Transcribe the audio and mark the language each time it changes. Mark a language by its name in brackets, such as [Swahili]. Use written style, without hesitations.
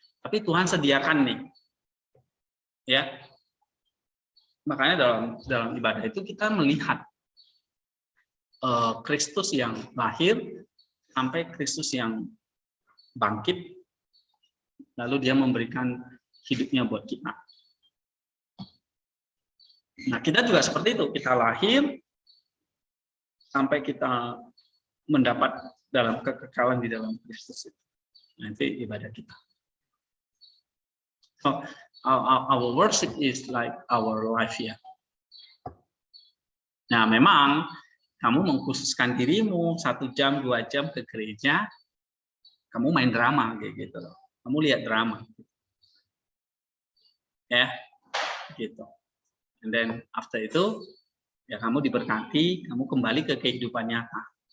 [Indonesian] Tapi Tuhan sediakan nih. Ya. Makanya dalam ibadah itu kita melihat Kristus yang lahir sampai Kristus yang bangkit, lalu dia memberikan hidupnya buat kita. Nah, kita juga seperti itu, kita lahir sampai kita mendapat dalam kekekalan di dalam Kristus itu. Nanti ibadah kita. [English] So, our worship is like our life ya. [Indonesian] Nah, memang kamu mengkhususkan dirimu 1 jam, 2 jam ke gereja, kamu main drama kayak gitu loh. Kamu lihat drama. Ya, gitu. [English] And then after [Indonesian] itu, ya kamu diberkati, kamu kembali ke kehidupan nyata.